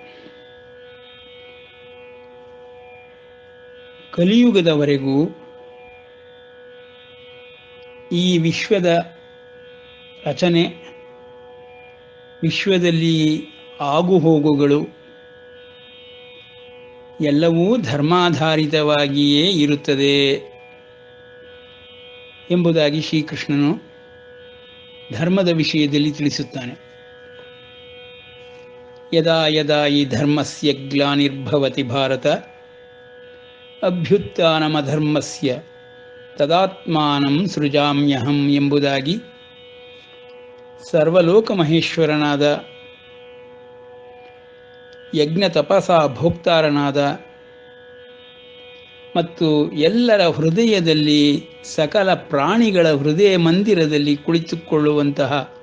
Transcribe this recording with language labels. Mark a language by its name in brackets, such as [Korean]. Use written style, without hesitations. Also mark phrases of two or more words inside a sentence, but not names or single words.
[Kannada] ಕಲಿಯುಗದವರೆಗೂ ಈ ವಿಶ್ವದ ರಚನೆ, ವಿಶ್ವದಲ್ಲಿ ಆಗುಹೋಗುಗಳು ಎಲ್ಲವೂ ಧರ್ಮಾಧಾರಿತವಾಗಿಯೇ ಇರುತ್ತದೆ ಎಂಬುದಾಗಿ ಶ್ರೀಕೃಷ್ಣನು ಧರ್ಮದ ವಿಷಯದಲ್ಲಿ ತಿಳಿಸುತ್ತಾನೆ. [Sanskrit] ಯದಾ ಯದಾ ಈ ಧರ್ಮಸ್ಯ ಗ್ಲಾನಿರ್ಭವತಿ ಭಾರತ ಅಭ್ಯುತ್ಥಾನಮಧರ್ಮಸ್ಯ ತದಾತ್ಮಾನಂ ಸೃಜಾಮ್ಯಹಂ [Kannada] ಎಂಬುದಾಗಿ ಸರ್ವಲೋಕ ಮಹೇಶ್ವರನಾದ ಯಜ್ಞ ತಪಸ ಭೋಕ್ತಾರನಾದ ಮತ್ತು ಎಲ್ಲರ ಹೃದಯದಲ್ಲಿ ಸಕಲ ಪ್ರಾಣಿಗಳ ಹೃದಯ ಮಂದಿರದಲ್ಲಿ ಕುಳಿತುಕೊಳ್ಳುವಂತಹ